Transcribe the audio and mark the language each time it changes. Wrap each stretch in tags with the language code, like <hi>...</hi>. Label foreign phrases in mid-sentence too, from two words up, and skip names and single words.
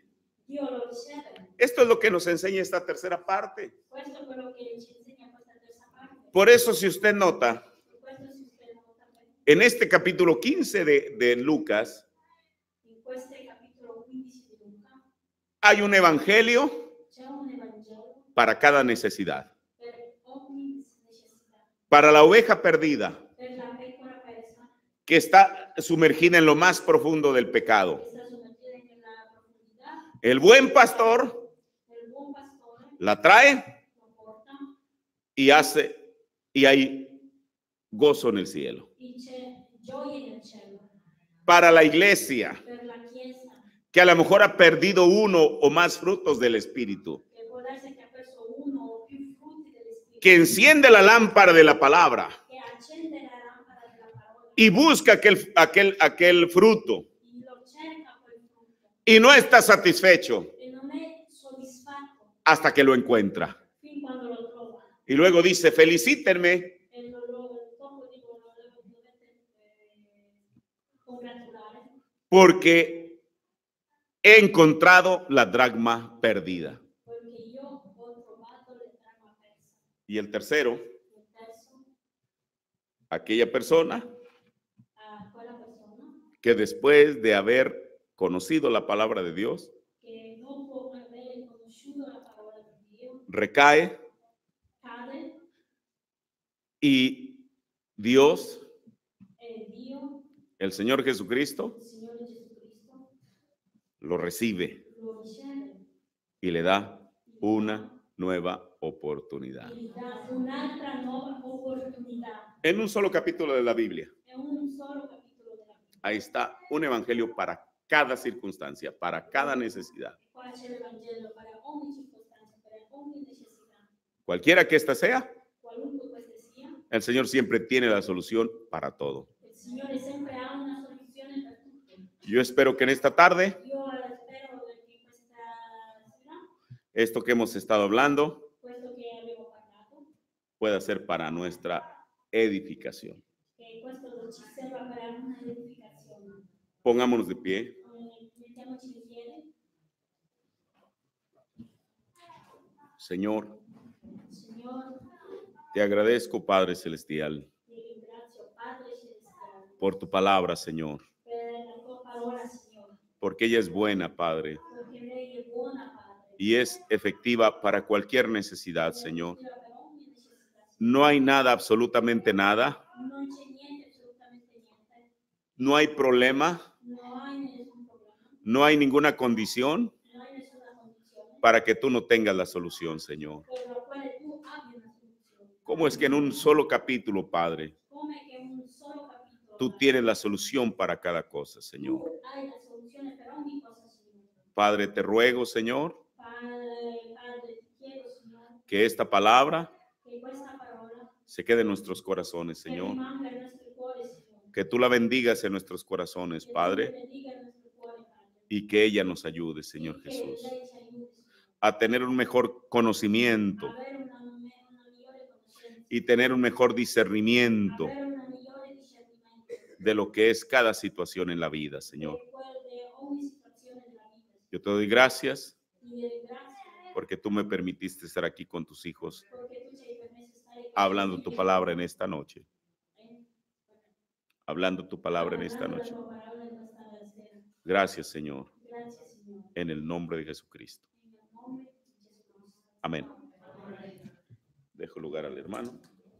<es>Esto es lo que nos enseña esta tercera parte. Por eso, si usted nota, en este capítulo 15 de Lucas, Hay un evangelio</es> <it>c'è un Evangelo</it> <es>para cada necesidad.</es> <it>per ogni necessità,</it> <es>Para la oveja perdida</es> <it>per la pecora persa</it> <es>que está sumergida en lo más profundo del</es> <it>che</it> <es>pecado.</es> <it>sta sommergida nella profondità,</it> <es>El buen pastor</es> <it>il buon pastore</it> <es>la trae</es> <it>lo porta</it> <es>y hay gozo en el cielo.</es> <it>e c'è gioia nel cielo.</it> <es>Para la iglesia</es> <it>Per la Chiesa,</it> <es>que a lo mejor ha perdido uno o más frutos del Espíritu,</es> <it>che può darsi che ha perso uno o più frutti dell'Espirito,</it> <es>que enciende la lámpara de la palabra</es> <it>che accende la lampada della parola</it> <es>y busca aquel fruto</es> <it>e lo cerca quel frutto</it> <es>y no está satisfecho</es> <it>e non è soddisfatto</it> <es>hasta que lo encuentra.</es> <it>fin quando lo trova.</it> <es>Y luego dice, felicítenme</es> <it>E dopo dicono dovete congratulare</it> <es>porque he encontrado la dracma perdida.</es> <it>perché io ho trovato le dracma persa.</it> <es>Y el tercero,</es> <it>Il terzo,</it> <es>aquella persona</es> <it>a quella persona</it> <es>que después de haber conocido la palabra de Dios,</es> <it>che dopo aver conosciuto la parola di Dio</it> <es>recae</es> <it>cade</it> <es>y Dios,</es> <it>e Dio,</it> <es>el Señor Jesucristo,</es> <it>il Signore Gesù Cristo,</it> <es>lo recibe</es> <it>lo riceve</it> <es>y le da una nueva oportunidad.</es> <it>e gli dà un'altra nuova opportunità.</it> <es>En un solo capítulo de la Biblia,</es> <it>È un solo capitolo della Bibbia.</it> <es>ahí está un evangelio para cada circunstancia, para cada necesidad.</es> <it>Qua c'è l'Evangelo per ogni circostanza, per ogni necessità.</it> <es>Cualquiera que ésta sea,</es> <it>Qualunque questa sia,</it> <es>el Señor siempre tiene la solución para todo.</es> <it>il Signore sempre ha una soluzione per tutto.</it> <es>Yo espero que en esta tarde,</es> <it>Io spero che questa sera,</it> <es>esto que hemos estado hablando</es> <it>questo che abbiamo parlato,</it> <es>pueda ser para nuestra edificación.</es> <it>che questo ci serva per una edificazione.</it> <es>Pongámonos de pie.</es> <it>Mettiamoci in piedi.</it> <es>Señor,</es> <it>Signore,</it> <es>te agradezco, Padre Celestial,</es> <it>ti ringrazio, Padre Celestiale,</it> <es>por tu palabra, Señor,</es> <it>per la tua parola, Signore,</it> <es>porque ella es buena,</es> <it>Padre, perché lei è buona, Padre.</it> <es>y es efectiva para cualquier necesidad, Señor.</es> <it>Per ogni necessità.</it> <es>No hay nada, absolutamente nada,</es> <it>Non c'è niente, assolutamente niente.</it> <es>no hay problema, No hay</es> <it>nessun problema.</it> <es>no hay ninguna condición No hay</es> <it>nessuna condizione</it> <es>para que tú no tengas la solución, Señor.</es> <it>per la quale tu abbia una soluzione.</it> <es>¿Cómo es que en un solo capítulo,</es> <it>Padre, Come che un solo capitolo</it> <es>tú tienes la solución para cada cosa, Señor?</es> <it>tu hai la soluzione per ogni cosa, Signore.</it> <es>Padre, te ruego, Señor,</es> <it>Padre, ti chiedo, Signore,</it> <es>que esta palabra</es> <it>che questa parola</it> <es>se quede en nuestros corazones,</es> <it>che</it> <es>Señor.</es> <it>rimanga nei nostri cuori, Signore.</it> <es>Que tú la bendigas en nuestros corazones,</es> <it>Che tu Padre, benedica i nostri cuori, Padre.</it> <es>y que ella nos ayude, Señor</es> <it>E che</it> <es>Jesús,</es> <it>lei ci aiuti, Signore,</it> <es>a tener un mejor conocimiento</es> <it>avere una migliore conoscenza,</it> <es>y tener un mejor discernimiento</es> <it>avere una migliore discernimento</it> <es>de lo que es cada situación en la vida, Señor.</es> <it>di ogni situazione della vita.</it> <es>Yo te doy gracias</es> <it>Ti ringrazio</it> <es>porque tú me permitiste estar aquí con tus hijos,</es> <it>perché tu ci hai permesso di stare qui</it> <es>hablando tu palabra en esta noche, eh, hablando tu palabra en esta</es> <it>parlando la</it> <es>noche.</es> <it>tua parola in questa sera.</it> <es>Gracias, Señor,</es> <it>Grazie, Signore.</it> <es>en el nombre de Jesucristo.</es> <it>In nome di Gesù Cristo.</it> <es>Amén.</es> <it>Amen.</it> <es>Dejo lugar al hermano.</es>